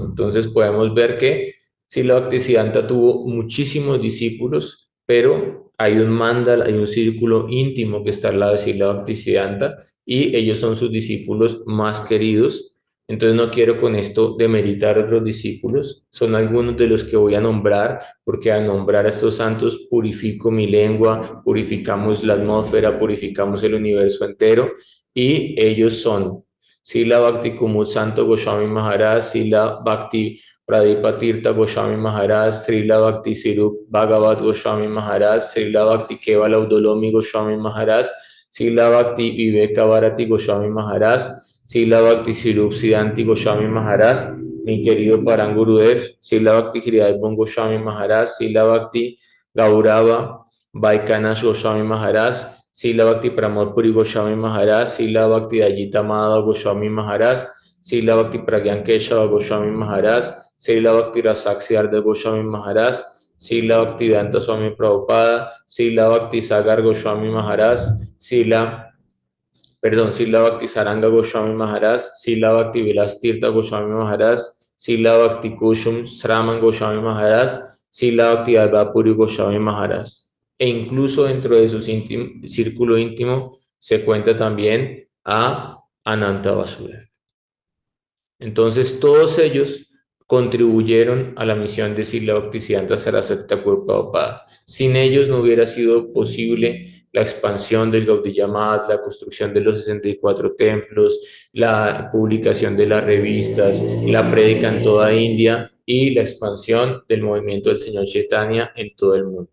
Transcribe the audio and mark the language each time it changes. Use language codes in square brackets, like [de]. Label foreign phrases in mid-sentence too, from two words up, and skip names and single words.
[es] Entonces podemos ver que Srila Bhaktisiddhanta tuvo muchísimos discípulos, pero hay un mandal, hay un círculo íntimo que está al lado de Srila Bhaktisiddhanta y ellos son sus discípulos más queridos. Entonces no quiero con esto demeritar a otros discípulos, son algunos de los que voy a nombrar, porque al nombrar a estos santos purifico mi lengua, purificamos la atmósfera, purificamos el universo entero, y ellos son Srila Bhakti Kumud Santo Goswami Maharaj, Srila Bhakti Pradipa Tirtha Goswami Maharaj, Srila Bhakti Sirup Bhagavat Goswami Maharaj, Srila Bhakti Kevala Udolomi Goswami Maharaj, Srila Bhakti Viveka Bharati Goswami Maharaj, Srila Bhakti Sirup Siddhanti Goswami Maharaj, mi querido Paran Gurudev, Srila Bhakti Hridayabhun Goswami Maharaj, Srila Bhakti Gaurava Vaikanas Goswami Maharaj, Srila Bhakti Pramod Puri Goswami Maharaj, Srila Bhakti Dayita Madhava Goswami Maharaj, Srila Bhakti Pragyan Keshava Goswami Maharaj, Srila Bhakti Rasaksi Arda Goswami Maharaj, Srila Bhakti Vedanta Swami Prabhupada, Srila Bhakti Sagar Goswami Maharaj, Srila Bhakti Saranga Goswami Maharaj, Srila Bhakti Vilas Tirtha Goswami Maharaj, Srila Bhakti Kushum Sraman Goswami Maharaj, Srila Bhakti Advapuri Goswami Maharaj. E incluso dentro de su círculo íntimo se cuenta también a Ananta Vasudeva. Entonces todos ellos contribuyeron a la misión de Srila Bhaktisiddhanta Saraswati Thakur Prabhupada. Sin ellos no hubiera sido posible la expansión del Gaudiya Math, la construcción de los 64 templos, la publicación de las revistas, la prédica en toda India y la expansión del movimiento del Señor Chaitanya en todo el mundo.